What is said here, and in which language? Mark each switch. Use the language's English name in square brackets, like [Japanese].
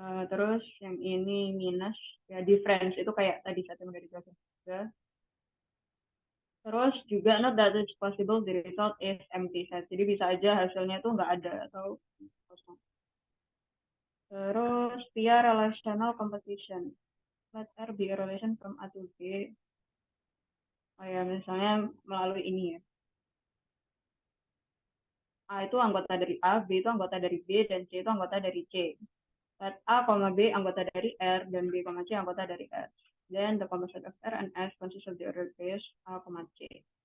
[Indonesian] Terus yang ini minus, ya difference itu kayak tadi saya udah dijelasin juga. Terus juga [English] not that it's possible the result is empty set. [Indonesian] Jadi bisa aja hasilnya itu nggak ada atau kosong. [English] Terus via relational composition. Let R be a relation from A to B. [Indonesian] Oh ya, misalnya melalui ini ya. A itu anggota dari A, B itu anggota dari B, dan C itu anggota dari C. Let A, B anggota dari R, dan B, C anggota dari R. [English] Then the composite of R and S consists of the ordered base A, C.